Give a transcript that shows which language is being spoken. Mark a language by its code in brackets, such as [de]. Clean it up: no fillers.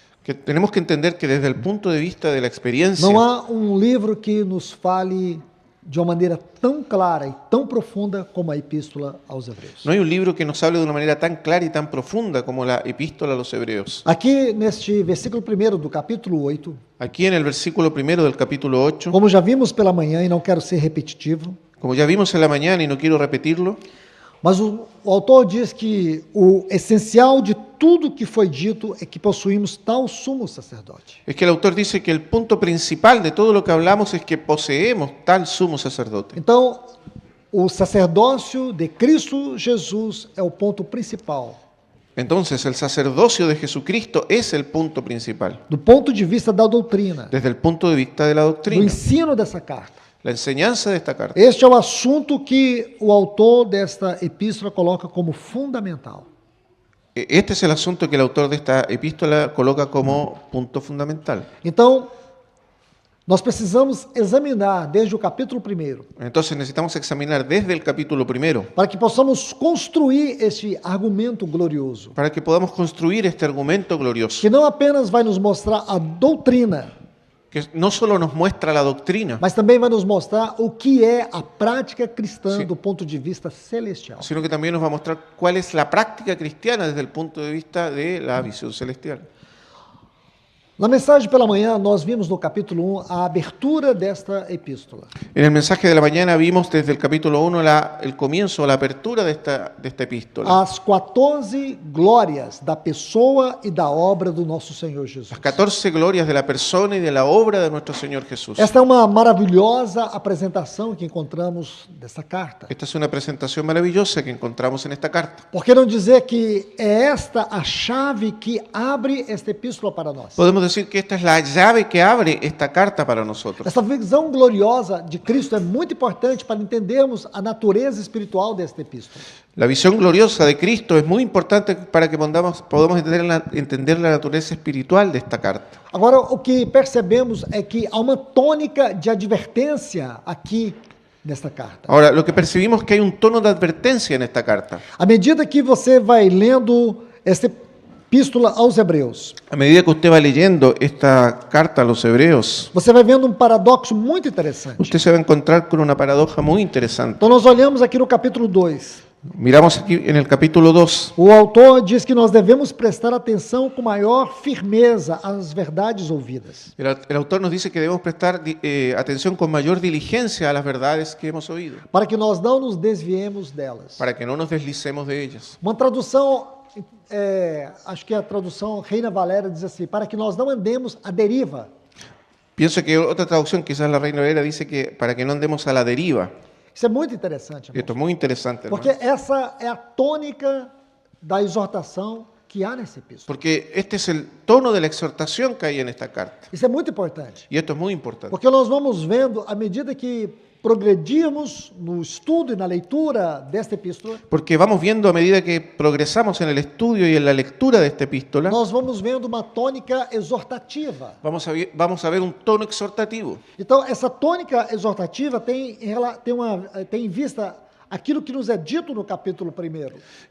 [es] Que tenemos que entender que desde el punto de vista de la experiencia [pt] não há um livro que nos fale de uma maneira tão clara e tão profunda como a Epístola aos Hebreus. [es] no hay un libro que nos hable de una manera tan clara y tan profunda como la epístola a los hebreos. [pt] Aqui neste versículo 1 do capítulo 8, [es] Aquí en el versículo primero del capítulo 8, [pt] como já vimos pela manhã e não quero ser repetitivo, [es] como ya vimos en la mañana y no quiero repetirlo, [pt] mas o autor diz que o essencial de tudo que foi dito é que possuímos tal sumo sacerdote. [es] es que el autor dice que el punto principal de todo lo que hablamos es que poseemos tal sumo sacerdote. [pt] Então, o sacerdócio de Cristo Jesus é o ponto principal, [es] Entonces, el sacerdocio de Jesucristo es el punto principal, [pt] do ponto de vista da doutrina, [es] desde el punto de vista de la [pt] do [es] doctrina, [pt] ensino dessa carta. [es] la enseñanza de esta carta. [pt] Este é o assunto que o autor desta epístola coloca como fundamental. [es] Este es el asunto que el autor de esta epístola coloca como punto fundamental. [pt] Então, nós precisamos examinar desde o capítulo 1 [es] Entonces necesitamos examinar desde el capítulo primero [pt] para que possamos construir este argumento glorioso, [es] para que podamos construir este argumento glorioso, [pt] que não apenas vai nos mostrar a doutrina, [es] que no solo nos muestra la doctrina, [pt] mas também vai nos mostrar o que é a prática cristã Sim. do ponto de vista celestial. [es] sino que también nos va a mostrar cuál es la práctica cristiana desde el punto de vista de la visión celestial. [pt] Na mensagem pela manhã, nós vimos no capítulo 1 a abertura desta epístola. [es] En el mensaje de la mañana vimos desde el capítulo 1 el comienzo, la apertura de esta epístola. [pt] As 14 glórias da pessoa e da obra do nosso Senhor Jesus. [es] Las 14 glorias de la persona y de la obra de nuestro Señor Jesús. [pt] Esta é uma maravilhosa apresentação que encontramos dessa carta. [es] Esta es una presentación maravillosa que encontramos en esta carta. [pt] Por que não dizer que é esta a chave que abre esta epístola para nós? [es] Podemos decir que esta es la llave que abre esta carta para nosotros. [pt] Essa visão gloriosa de Cristo é muito importante para entendermos a natureza espiritual desta epístola. [es] La visión gloriosa de Cristo es muy importante para que podamos entender la naturaleza espiritual de esta carta. [pt] Agora, o que percebemos é que há uma tônica de advertência aqui nesta carta. [es] Ahora, lo que percibimos es que hay un tono de advertencia en esta carta. [pt] À medida que você vai lendo esta epístola aos Hebreus, [es] A medida que usted va leyendo esta carta a los hebreos, [pt] você vai vendo um paradoxo muito interessante. [es] usted se va a encontrar con una paradoja muy interesante. [pt] Então, nós olhamos aqui no capítulo 2. [es] Miramos aquí en el capítulo 2. [pt] O autor diz que nós devemos prestar atenção com maior firmeza às verdades ouvidas. [es] El autor nos dice que debemos prestar atención con mayor diligencia a las verdades que hemos oído, [pt] Para que nós não nos desviemos delas. [es] para que no nos deslicemos de ellas. [pt] Uma tradução, acho que a tradução Reina Valéria diz assim, para que nós não andemos à deriva. [es] Pienso que otra traducción, quizás la Reina Valera, dice que para que no andemos a la deriva. [pt] Isso é muito interessante, irmãos. [es] Esto es muy interesante, hermano. [pt] Porque essa é a tônica da exortação que há nessa epístola. [es] Porque este es el tono de la exhortación que hay en esta carta. [pt] Isso é muito importante. [es] Y esto es muy importante. [pt] Porque nós vamos vendo, à medida que progredirmos no estudo e na leitura desta epístola, [es] Porque vamos viendo a medida que progresamos en el estudio y en la lectura de esta epístola, [pt] nós vamos vendo uma tônica exortativa. [es] vamos a ver un tono exhortativo. [pt] Então, essa tônica exortativa tem em vista aquilo que nos é dito no capítulo 1.